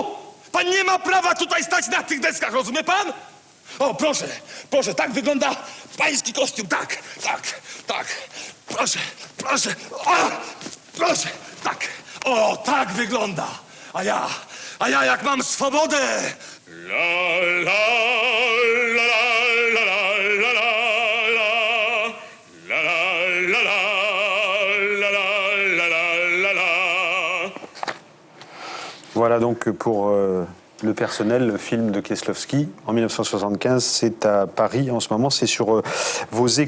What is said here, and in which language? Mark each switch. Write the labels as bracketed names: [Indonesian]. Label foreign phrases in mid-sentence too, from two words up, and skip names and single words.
[Polish] Pan nie ma prawa tutaj stać na tych deskach, rozumie pan? O, proszę, tak wygląda pański kostium, tak, proszę, proszę, tak, o, tak wygląda, a ja jak mam swobodę, la, [French] Voilà donc pour le personnel, le film de Kieslowski en 1975, c'est à Paris en ce moment, c'est sur vos écrans.